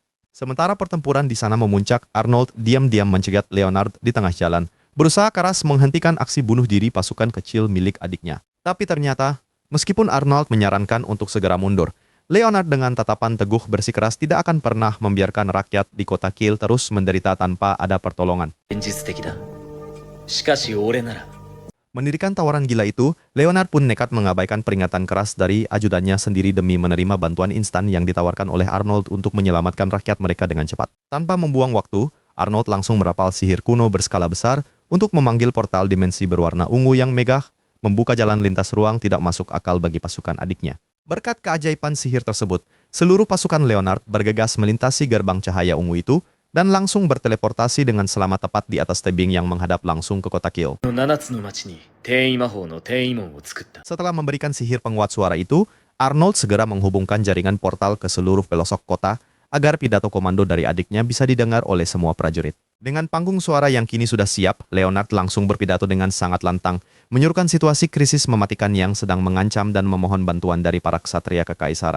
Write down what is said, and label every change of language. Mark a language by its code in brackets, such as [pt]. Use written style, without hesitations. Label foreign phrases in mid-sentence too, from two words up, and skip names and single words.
[id] Sementara pertempuran di sana memuncak, Arnold diam-diam mencegat Leonard di tengah jalan, berusaha keras menghentikan aksi bunuh diri pasukan kecil milik adiknya. Tapi ternyata, meskipun Arnold menyarankan untuk segera mundur, Leonard dengan tatapan teguh bersikeras tidak akan pernah membiarkan rakyat di kota Kiel terus menderita tanpa ada pertolongan. [ja] 現実的だ。しかし俺なら [id] Mendirikan tawaran gila itu, Leonard pun nekat mengabaikan peringatan keras dari ajudannya sendiri demi menerima bantuan instan yang ditawarkan oleh Arnold untuk menyelamatkan rakyat mereka dengan cepat. Tanpa membuang waktu, Arnold langsung merapal sihir kuno berskala besar untuk memanggil portal dimensi berwarna ungu yang megah, membuka jalan lintas ruang tidak masuk akal bagi pasukan adiknya. Berkat keajaiban sihir tersebut, seluruh pasukan Leonard bergegas melintasi gerbang cahaya ungu itu dan langsung berteleportasi dengan selamat tepat di atas tebing yang menghadap langsung ke kota Kiel. [ja] この7つの町に転移魔法の転移門を作った。 [id] Setelah memberikan sihir penguat suara itu, Arnold segera menghubungkan jaringan portal ke seluruh pelosok kota agar pidato komando dari adiknya bisa didengar oleh semua prajurit. Dengan panggung suara yang kini sudah siap, Leonard langsung berpidato dengan sangat lantang, menyuruhkan situasi krisis mematikan yang sedang mengancam dan memohon bantuan dari para ksatria kekaisaran.